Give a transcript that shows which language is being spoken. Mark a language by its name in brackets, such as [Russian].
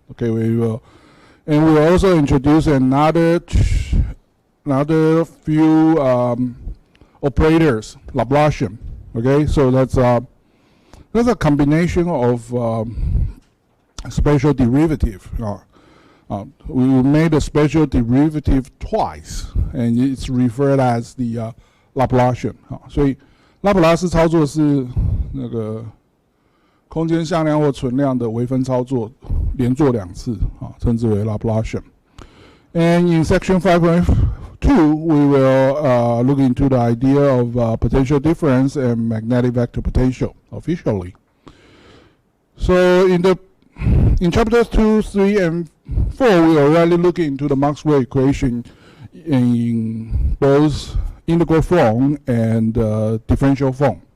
[English] Okay, we will also introduce another few operators, Laplacian. Okay, so that's a combination of special derivative. We made a special derivative twice, and it's referred as the Laplacian. [Chinese] 所以拉普拉斯操作是那个空间向量或存量的微分操作连做2次，称之为 Laplacian. [English] And in section 5.2, we will look into the idea of potential difference and magnetic vector potential officially. So in chapters 2, 3, and 4, we already look into the Maxwell equation in both integral form and differential form.